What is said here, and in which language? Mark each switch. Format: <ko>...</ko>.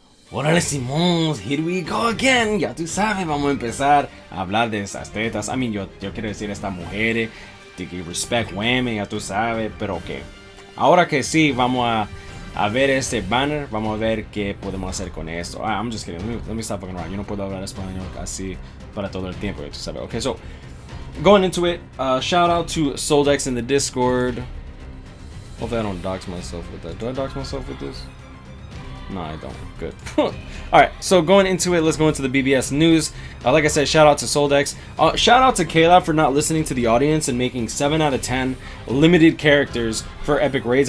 <es>Órale Simón,</es> <en>here we go again.</en> <es>Ya tú sabes, vamos a empezar a hablar de esas tetas.</es> <en>I mean,</en> <es>yo quiero decir estas mujeres, de que</es> <en>respect women,</en> <es>ya tú sabes, pero que ahora que sí, vamos a ver este banner, vamos a ver qué podemos hacer con esto.</es> <en>I'm just kidding, let me stop fucking around.</en> <es>Yo no puedo hablar español así para todo el tiempo, ya tú sabes.</es> <en>Okay, so going into it, shout out to Soldex in the Discord. Hopefully I don't dox myself with that. Do I dox myself with this? No, I don't. Good. Alright, so going into it, let's go into the BBS news. Like I said, shout out to Soldex. Shout out to Caleb for not listening to the audience and making 7 out of 10 limited characters for epic raids.</en>